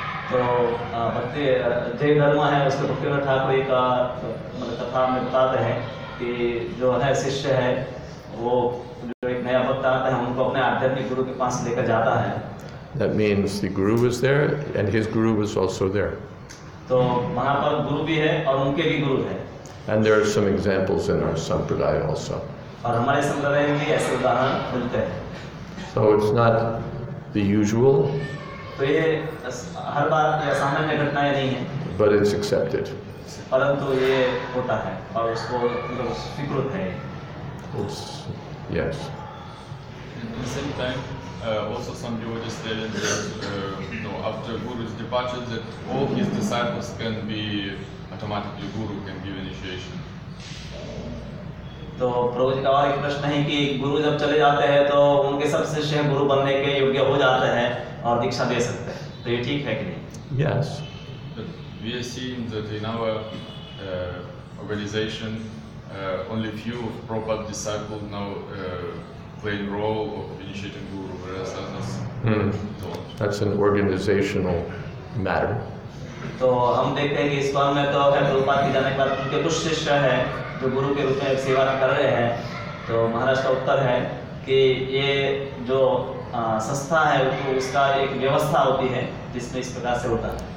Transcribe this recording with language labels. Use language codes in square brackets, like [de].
[hi] तो जय धर्म है उसके भक्तिविनोद ठाकुर एक मतलब कथा में बताते हैं कि जो है शिष्य है वो जो एक नया भक्त आता है उनको अपने आध्यात्मिक गुरु के पास लेकर जाता है। [en] That means the guru was there and his guru was also there. [hi] तो वहाँ पर गुरु भी है और उनके भी गुरु है। [en] And there are some examples in our sampradaya also. [hi] और हमारे संप्रदाय में भी ऐसे उदाहरण मिलते हैं। [en] So it's not the usual, [hi] तो ये हर बार या सामान्य घटनाएं नहीं है, [en] but it's accepted. [hi] परंतु ये होता है और उसको मतलब स्वीकृत है। [en] It's, yes. At the same time, also some devotees tell that after Guru's departure, that all his disciples can be automatically Guru, can give initiation. [hi] तो प्रभु जी का और एक प्रश्न है कि गुरु जब चले जाते हैं तो उनके सब शिष्य गुरु बनने के योग्य हो जाते हैं और दीक्षा दे सकते हैं, तो ये ठीक है कि नहीं? [en] Yes. But we are seeing that in our organization, only few of Prabhupada disciples now playing role of initiating Guru, whereas others don't. That's an organizational matter. [hi] तो हम देखते हैं कि इस बार में तो है प्रभुपाद के जाने के बाद उनके कुछ शिष्य हैं जो गुरु के रूप में सेवा कर रहे हैं। तो महाराज का उत्तर है कि ये जो संस्था है तो उसका एक व्यवस्था होती है जिसमें इस प्रकार से होता है।